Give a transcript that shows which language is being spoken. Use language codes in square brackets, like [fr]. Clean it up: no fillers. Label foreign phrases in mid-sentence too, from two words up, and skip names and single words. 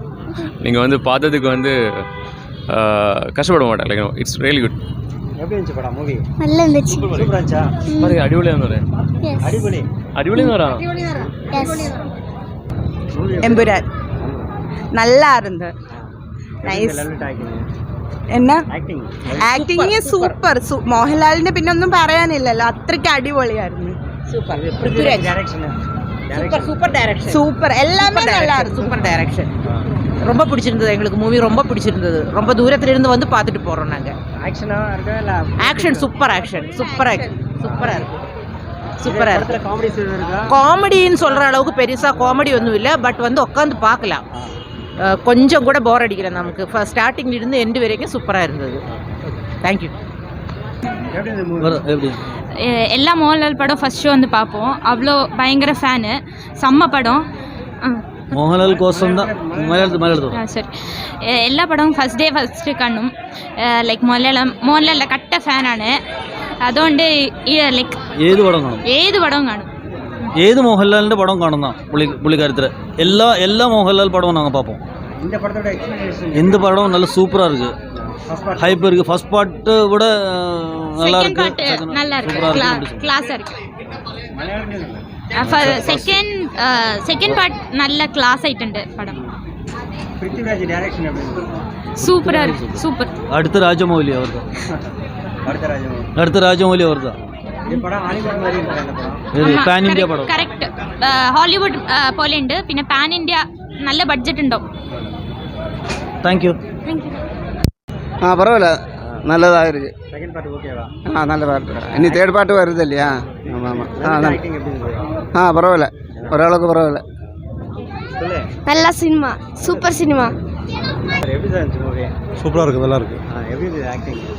[ta] நீங்கள் வந்து பார்த்ததுக்கு வந்து கஷ்டப்பட மாட்டேன். [en] like it's really good. [ta] எப்படி இருந்துச்சு படம்? மூவி நல்லா இருந்துச்சு. சூப்பரா இருந்துச்சா? பாருங்க அடிபொலியாக இருந்தது. அடிபொலியாக வரா. എമ്പുരാൻ நல்லா இருந்தது. [ml] നൈസ്. എന്നാ [en] acting super. [ml] മോഹൻലാലിന്റെ പിന്നെ ഒന്നും പറയാനില്ലല്ലോ, അത്രയ്ക്ക് അടിപൊളിയായിരുന്നു. [ta] சூப்பர். எல்லாமே நல்லா இருக்கு. [en] super direction. [ta] ரொம்ப பிடிச்சிருந்தது எங்களுக்கு. மூவி ரொம்ப பிடிச்சிருந்தது. ரொம்ப தூரத்திலிருந்து வந்து பார்த்துட்டு போகிறோம் நாங்கள். ஆக்ஷன் சூப்பராக இருக்கு. காமெடின்னு சொல்கிற அளவுக்கு பெருசாக காமெடி ஒன்றும் இல்லை. பட் வந்து உட்காந்து பார்க்கலாம். கொஞ்சம் கூட போர் அடிக்கல நமக்கு. ஃபர்ஸ்ட் ஸ்டார்டிங்லேருந்து எண்டு வரைக்கும் சூப்பராக இருந்தது. தேங்க்யூ. எல்லா மோகன்லால் படம் [en] first show [ta] வந்து பார்ப்போம். அவ்வளோ பயங்கர ஃபேனு. செம்ம படம். [ml] മോഹൻലാൽ കോസം [ta] சரி. எல்லா படமும் [en] first day first [ta] കാണും. [ml] ലൈക്ക് മോഹൻലാലിൻ്റെ കട്ട ഫാനാണ്. അതുകൊണ്ട് ലൈക്ക് ഏത് പടവും കാണും. ഏത് മോഹൻലാലിൻ്റെ പടം കാണുന്ന പുള്ളിക്കാരത്തിൽ എല്ലാ മോഹൻലാൽ പടവും [ta] நாங்கள் பார்ப்போம். இந்த படம் நல்ல சூப்பராக இருக்குது. ஹைப் இருக்குது. [en] first part [ta] விட நல்லா இருக்கு. கிளாஸாக இருக்கு. [en] second part [ta] நல்ல கிளாஸ் ஆயிട്ടുണ്ട് படம். சூப்பராக இருக்கு. சூப்பர். அடுத்த ராஜமௌலி அவர் தான். [en] pan India പടം. [ml] കറക്റ്റ്. ഹോളിവുഡ് പോലെ ഉണ്ട്. പിന്നെ [en] pan India [ml] നല്ല ബഡ്ജറ്റ് ഉണ്ടാവും. [en] thank you. [ta] பரவாயில்ல நல்லதாக இருக்கு. நல்ல பாட்டு. இனி தேர்ட் பாட்டு வருது இல்லையா? ஆமாம். பரவாயில்ல, ஓரளவுக்கு பரவாயில்ல. நல்ல சினிமா. சூப்பர் சினிமா. சூப்பராக இருக்குது. நல்லா இருக்கு.